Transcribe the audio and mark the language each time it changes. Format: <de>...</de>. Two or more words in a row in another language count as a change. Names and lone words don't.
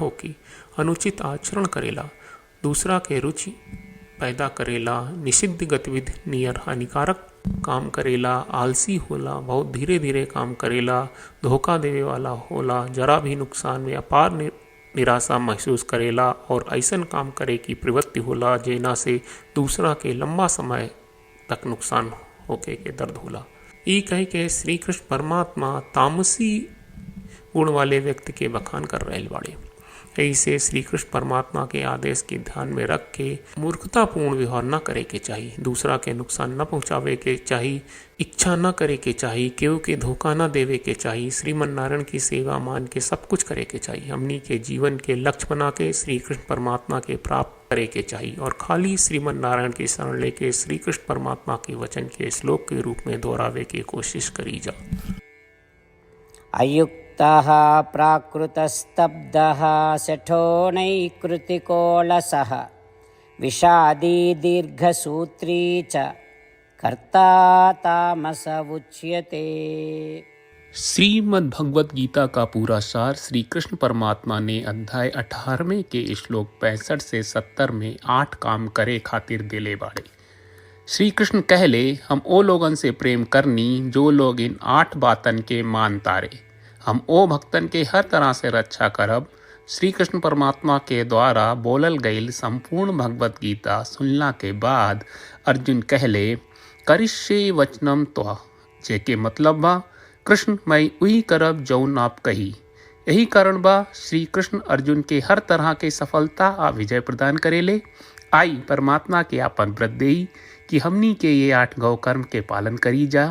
<bho>होके, अनुचित आचरण करेला, दूसरा के रुचि पैदा करेला, निषिद्ध गतिविधि नियर हानिकारक काम करेला, आलसी होला, बहुत धीरे धीरे काम करेला, धोखा देवे वाला होला, जरा भी नुकसान में अपार निराशा महसूस करेला और ऐसन काम करे की प्रवृत्ति होला जेना से दूसरा के लंबा समय तक नुकसान होके के दर्द होला। ई कह के श्री कृष्ण परमात्मा तामसी गुण वाले व्यक्ति के बखान कर रहे बाड़े। ऐसे श्री कृष्ण परमात्मा के आदेश के ध्यान में रख के मूर्खतापूर्ण व्यवहार न करे के चाहिए, दूसरा के नुकसान न पहुंचावे के चाहिए, इच्छा न करे के चाहिए, केहू के धोखा न देवे के चाहिए, श्रीमन नारायण की सेवा मान के सब कुछ करे के चाहिए। हमनी के जीवन के लक्ष्य बना के श्री कृष्ण परमात्मा के प्राप्त करे के चाहिए और खाली श्रीमन नारायण की शरण लेके श्री कृष्ण परमात्मा के वचन के श्लोक के रूप में दोहरावे की कोशिश करी जा।</bho> <sa>अयुक्तः प्राकृतस्तब्धः सेठो नैकृतिको लसः विषादी दीर्घसूत्री च कर्ता तामस उच्यते।</sa> <bho>श्रीमद् भगवत गीता का पूरा सार श्री कृष्ण परमात्मा ने अध्याय 18वें के श्लोक 65 से 70 में 8 काम करे खातिर दिले बाड़े। श्री कृष्ण कहले, हम ओ लोगन से प्रेम करनी जो लोग इन 8 बातन के मान तारे। हम ओ भक्तन के हर तरह से रक्षा करब। श्री कृष्ण परमात्मा के द्वारा बोलल गईल संपूर्ण भगवत गीता सुनला के बाद अर्जुन कहले,</bho> <sa>करिष्ये वचनम त्वा,</sa> <bho>जेके मतलब बा, कृष्ण मैं उही करब जौन आप कही। यही कारण बा श्री कृष्ण अर्जुन के हर तरह के सफलता आ विजय प्रदान करेले। आई परमात्मा के आपन व्रत देई कि हमनी के ये 8 गौ कर्म के पालन करी जा।</bho>